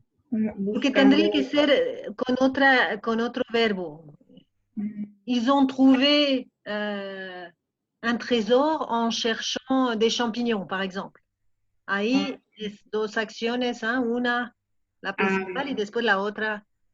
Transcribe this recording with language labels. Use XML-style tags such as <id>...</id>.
<es>Porque tendría que ser con otro verbo.</es> <fr>Ils ont trouvé un trésor en cherchant des champignons, par exemple.</fr> <es>Ahí es dos acciones, una, la principal, y después la otra.</es>